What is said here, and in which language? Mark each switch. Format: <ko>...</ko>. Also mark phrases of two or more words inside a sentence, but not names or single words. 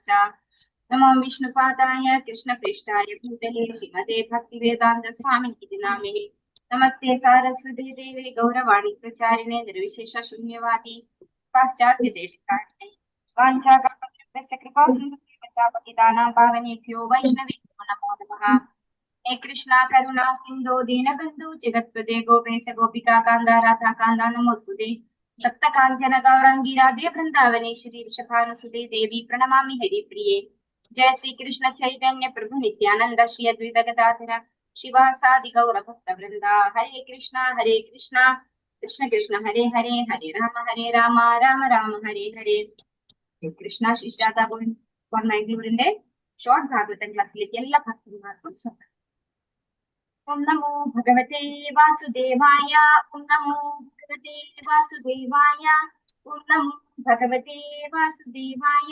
<sa>നമോ വിഷ്ണുപാദായ കൃഷ്ണപൃഷ്ഠായ ഭൂതലേ ശ്രീമതേ ഭക്തിവേദാന്ത സ്വാമിനിധി നാമിനെ. നമസ്തേ സാരസ്വതേ ദേവേ ഗൗരവാണി പ്രചാരിണേ നിർവിശേഷ ശൂന്യവാദി പാശ്ചാത്യദേശകാരിണേ വാഞ്ചാകൽപതരുഭ്യശ്ച കൃപാസിന്ധുഭ്യശ്ച പാവനേഭ്യോ വൈഷ്ണവേഭ്യോ നമോ നമഃ. ഹേ കൃഷ്ണ കരുണാ സിന്ധോ ദീനബന്ധു ജഗത്പദേ ഗോപേശ ഗോപികാ കാന്ത രാധാ കാന്ത നമോസ്തുതേ. സപ്തകാഞ്ചന ഗൗരാംഗി രാധേ വൃന്ദാവനേശ്വരി വൃഷഭാനുസുതേ ദേവി പ്രണമാമി ഹരിപ്രിയേ. जय श्री कृष्ण चैतन्य प्रभु नित्यानंद श्री अद्वैत गदाधर शिवासादि गौर भक्त वृंदा. हरे कृष्ण कृष्ण कृष्ण हरे हरे, हरे राम राम राम हरे हरे.</sa> <ml>കൃഷ്ണ ശിഷ്ടാത വർണ്ണൂരിന്റെ ഷോർട്ട് ഭാഗവതം ക്ലാസ്സിലേക്ക് എല്ലാ ഭക്തന്മാർക്കും സ്വാഗതം.</ml> <sa>ഓം നമോ ഭഗവതേ വാസുദേവായ, ഓം നമോ ഭഗവതേ വാസുദേവായ, ഓം നമോ ഭഗവതേ വാസുദേവായ.</sa>